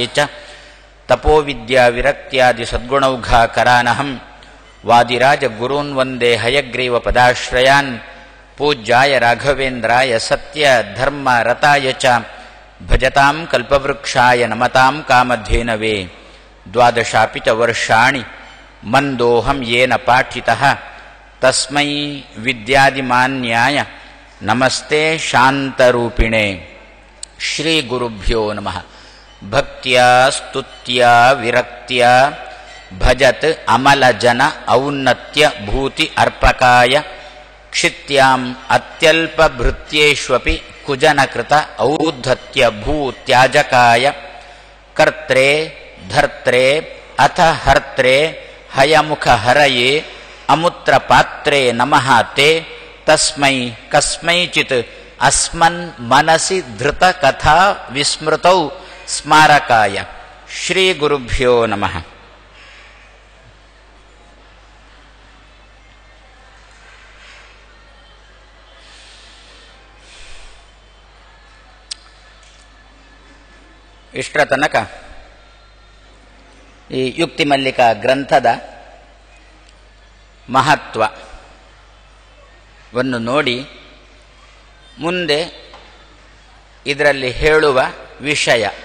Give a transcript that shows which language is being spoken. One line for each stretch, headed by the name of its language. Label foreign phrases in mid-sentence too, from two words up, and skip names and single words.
Sanskrit: ಚ ತಪೋವಿದ್ಯಾ ವಿರಕ್ತ್ಯಾದಿ ಸದ್ಗುಣೌಘಾಕರಾನಹಂ ವಾದಿರಾಜ ಗುರೂನ್ ವಂದೇ ಹಯಗ್ರೀವ ಪದಾಶ್ರಯಾನ್ ಪೂಜ್ಯಾಯ ರಾಘವೇಂದ್ರಾಯ ಸತ್ಯ ಧರ್ಮ ರತಾಯ ಚ ಭಜತಾಂ ಕಲ್ಪವೃಕ್ಷಾಯ ನಮತಾಂ ಕಾಮಧೇನವೇ ದ್ವಾದಶಾಪಿ ಚ ವರ್ಷಾಣಿ ಮಂದೋಹಂ ಯೇನ ಪಾಠಿತಃ ತಸ್ಮೈ ವಿದ್ಯಾದಿಮಾನ್ಯಾಯ ನಮಸ್ತೆ ಶಾಂತರೂಪಿಣೆ. ಶ್ರೀ ಗುರುಭ್ಯೋ ನಮಃ. ಭಕ್ತ್ಯ ಸ್ತುತ್ಯ ವಿರಕ್ತ್ಯ ಭಜತ್ ಅಮಲಜನ ಔನ್ನತ್ಯ ಭೂತಿ ಅರ್ಪಕಾಯ ಕ್ಷಿತ್ಯಾಂ ಅತ್ಯಲ್ಪಭೃತ್ಯೇಷ್ವಪಿ ಕುಜನಕೃತ ಔದ್ಧತ್ಯ ಭೂತ್ಯಾಜಕಾಯ ಕರ್ತ್ರೇ ಧರ್ತ್ರೇ ಅಥ ಹರ್ತ್ರೇ ಹಯಮುಖಹರಯೇ ಅಮುತ್ರಪಾತ್ರೇ ನಮಃ ತೇ ತಸ್ಮೈ ಕಸ್ಮೈಚಿತ್ ಅಸ್ಮನ್ ಮನಸಿ ಧೃತಕಥಾ ವಿಸ್ಮೃತೌ ಸ್ಮಾರಕಾಯ. ಶ್ರೀ ಗುರುಭ್ಯೋ ನಮಃ.
Kannada: ಇಷ್ಟರ ತನಕ ಈ ಯುಕ್ತಿಮಲ್ಲಿಕ ಗ್ರಂಥದ ಮಹತ್ವವನ್ನು ನೋಡಿ ಮುಂದೆ ಇದರಲ್ಲಿ ಹೇಳುವ ವಿಷಯ,